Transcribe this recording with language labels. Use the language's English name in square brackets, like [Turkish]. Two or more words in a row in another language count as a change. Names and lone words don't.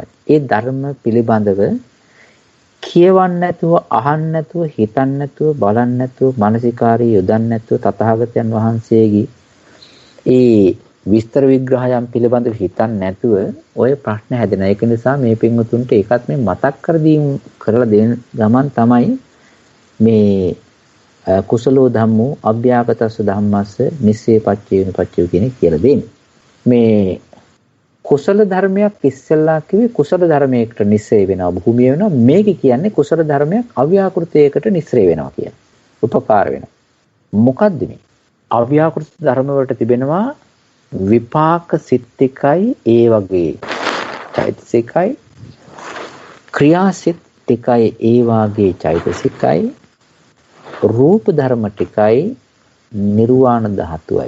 [Sinhala] ඒ ධර්ම පිළිබඳව කියවන්න නැතුව, අහන්න නැතුව, හිතන්න නැතුව, බලන්න නැතුව, මානසිකාරී යොදන්න නැතුව තථාගතයන් වහන්සේගේ ඒ විස්තර විග්‍රහයන් පිළිබඳව හිතන්න නැතුව ඔය ප්‍රශ්න හැදෙන. ඒක නිසා මේ පින්වතුන්ට ඒකත් මේ මතක් කර දීම කරලා දෙන ගමන් තමයි මේ [Pali] කුසලෝ ධම්මෝ අභ්‍යාගතස්ස ධම්මස්ස නිස්සේ පච්චේන පච්චය [Sinhala] කියන කියලා දෙන්නේ. මේ කුසල ධර්මයක් ඉස්සෙල්ලා කිව්වේ කුසල ධර්මයකට නිස්සේ වෙනවා, භූමිය වෙනවා. මේක කියන්නේ කුසල ධර්මයක් අව්‍යාකෘතයකට නිස්සේ වෙනවා කියන. උපකාර වෙනවා. මොකද්ද මේ? අව්‍යාකෘත ධර්ම වලට තිබෙනවා විපාක සිත් ටිකයි, ඒ වගේ චෛතසිකයි, ක්‍රියාසිත ටිකයි, ඒ වගේ චෛතසිකයි, රූප ධර්ම ටිකයි, නිර්වාණ ධාතුවයි.